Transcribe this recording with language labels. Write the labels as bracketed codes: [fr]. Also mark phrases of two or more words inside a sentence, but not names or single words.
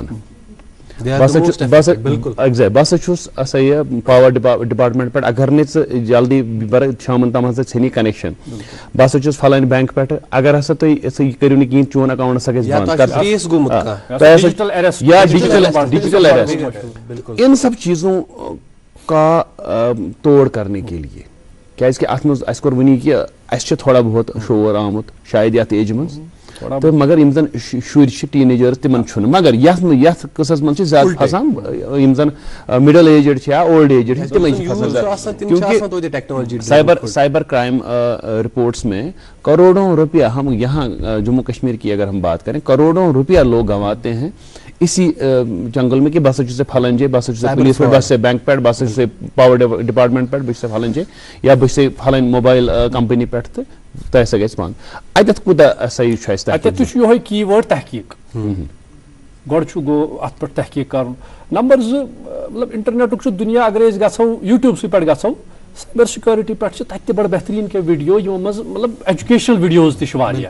[ks] بہٕ ہسا چھُس ہسا یہِ [en] power department [ks] پٮ۪ٹھ اگر نہٕ ژٕ جلدی شامن تام ہسا ژھٕنی کنیکشن بہٕ ہسا چھُس فلٲنۍ بینک پٮ۪ٹھ اگر ہسا تُہۍ یہِ کٔرِو نہٕ کِہینۍ چون اکاونٹ ہسا گژھِ [en] digital arrest. [ur] ان سب چیزوں کا توڑ کرنے کے لیے [ks] کیازِ کہِ اتھ منٛز اسہِ کوٚر وٕنی کہِ اسہِ چھُ تھوڑا بہت شور آمُت شاید یتھ ایجہِ منٛز تہٕ مگر یِم زن شُرۍ چھِ ٹیٖن ایجٲرٕس تِمن چھُنہٕ مگر یتھ قصس منٛز چھِ زیادٕ پھسان یِم زن [en] middle aged [ks] چھِ یا [en] old aged [ks] چھِ تِمے چھِ پھسان [ur] کیونکہ سائبر کرائم رپورٹس میں کروڑوں روپیہ ہم یہاں جموں کشمیر کی اگر ہم بات کریں کروڑوں روپیہ لوگ گنواتے ہیں اسی جنگل میں [ks] کہ بہٕ ہسا چھُس پھلٲنۍ جاے بہٕ ہسا چھُس پُلیٖس پٮ۪ٹھ بہٕ ہسا بینک پٮ۪ٹھ بہٕ ہسا چھُس [en] power department [ks] پٮ۪ٹھ بہٕ چھُس پھلٲنۍ جاے یا بہٕ چھُس پھلٲنۍ [en] mobile company [ks] پٮ۪ٹھ تہٕ تۄہہِ ہسا گژھِ بنٛد. اتٮ۪تھ کوٗتاہ ہسا یہِ چھُ اَسہِ اتٮ۪تھ تہِ چھُ یِہوے کی وٲڈ تحقیٖق. گۄڈٕ چھُ گوٚو اتھ پٮ۪ٹھ تحقیٖق کرُن. نمبر 2 مطلب انٹرنیٹُک چھُ دُنیا اگر أسۍ گژھو یوٗٹیوٗبسٕے پٮ۪ٹھ گژھو [en] cyber security [ks] پٮ۪ٹھ چھِ تتہِ تہِ بڑٕ بہتریٖن کینٛہہ ویٖڈیو یِمو منٛز مطلب [en] educational videos [ks] تہِ چھِ واریاہ.